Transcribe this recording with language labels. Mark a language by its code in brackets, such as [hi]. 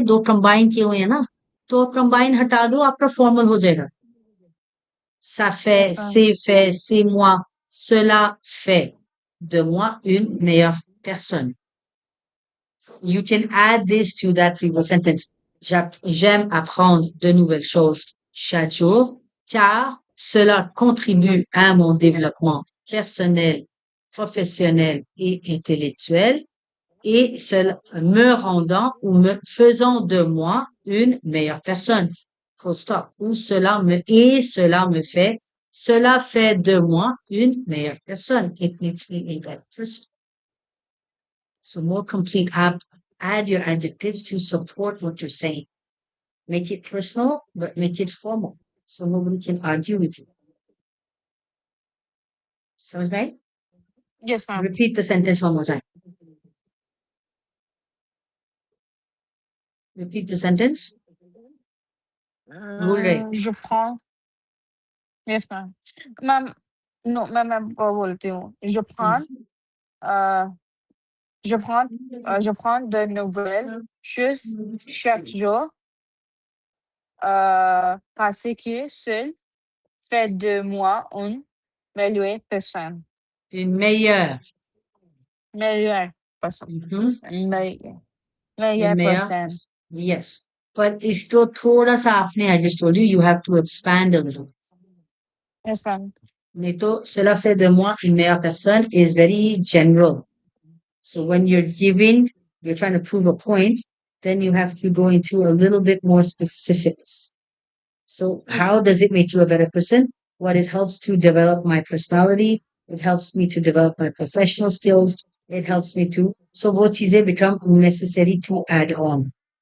[hi] दो combine किए हुए हैं ना? तो combine हटा दो, आपका formal हो जाएगा. [fr] Ça fait, [en] Yes, ma'am. [fr] c'est moi, cela fait de moi une meilleure personne. [en] You can add this to that previous sentence. [fr] J'aime apprendre de nouvelles choses chaque jour car cela contribue à mon développement personnel, professionnel et intellectuel et cela me rendant ou me faisant de moi une meilleure personne. Full stop. Ou cela me fait, cela fait de moi une meilleure personne. [en] It makes me a better person. So more complete, add your adjectives to support what you're saying. Make it personal, but make it formal. So nobody can argue with you. Sound right? Yes, ma'am. Repeat the sentence one more time. Repeat the sentence. [hi] बोल रहे. [fr] Je prends. [en] Yes, ma'am. [hi] Ma'am, non, मैं बोलती हूँ. [fr] Euh, je prends, je prends de nouvelles choses chaque jour, parce que seul fait de moi une meilleure personne. Une meilleure. Meilleure personne. Mhm. Meilleure, Une meilleure meilleure. personne. [en] Yes. But [hi] इसको थोड़ा सा आपने, [en] I just told you, you have to expand a little. Yes, ma'am. [hi] नहीं तो [fr] cela fait de moi une meilleure personne [en] is very general. So when you're trying to prove a point, then you have to go into a little bit more specifics. So Yes, how ma'am. does it make you a better person? What it helps to develop my personality. It helps me to develop my professional skills. It helps me to, so [hi] वो चीजें [en] become necessary to add on.